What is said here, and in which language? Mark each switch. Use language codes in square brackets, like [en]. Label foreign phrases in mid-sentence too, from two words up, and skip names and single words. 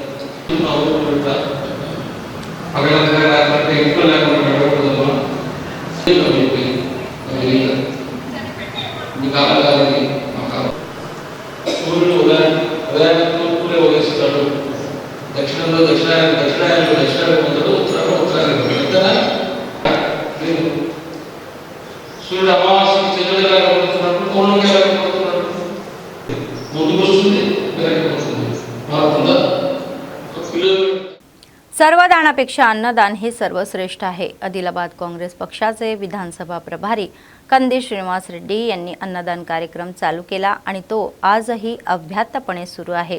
[te] అక్కడ ఇంట్లో లేకుండా పెట్టకూడదమ్మా, మీ కాలం కాదని మా కాలం సూర్యుడు ఉదయాన్నే ఉదయిస్తాడు, దక్షిణంలో దక్షిణాయనంలో పొందడు, ఉత్తరంలో ఉత్తరాయణం ఎంతనా సూర్యుడు అమావాస్య చంద్రుడిగా పడుతున్నప్పుడు పౌర్ణమిగా పడుతున్నాడు, ముందుకు వస్తుంది వెనక్కి మారుతుందా? [mr] सर्वदानापेक्षा अन्नदान हे सर्वश्रेष्ठ आहे। आदिलाबाद काँग्रेस पक्षाचे विधानसभा प्रभारी कंदील श्रीनिवास रेड्डी यांनी अन्नदान कार्यक्रम चालू केला आणि तो आजही अव्याहतपणे सुरू आहे।